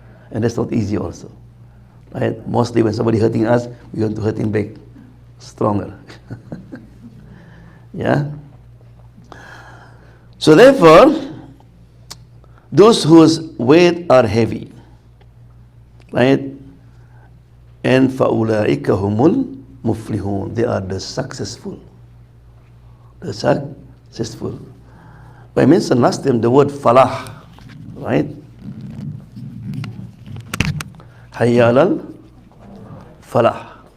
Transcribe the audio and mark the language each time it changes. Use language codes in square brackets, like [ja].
[en] And that's not easy also. Right? Mostly when somebody hurting us, we want to hurt him back stronger. Yeah? So therefore, those whose weight are heavy, right? [ar] And فَأُولَٰئِكَ هُمُ الْمُفْلِحُونَ. [en] They are the successful. The successful. I mentioned last time the word falah, right? [ar] Hayya alal falah.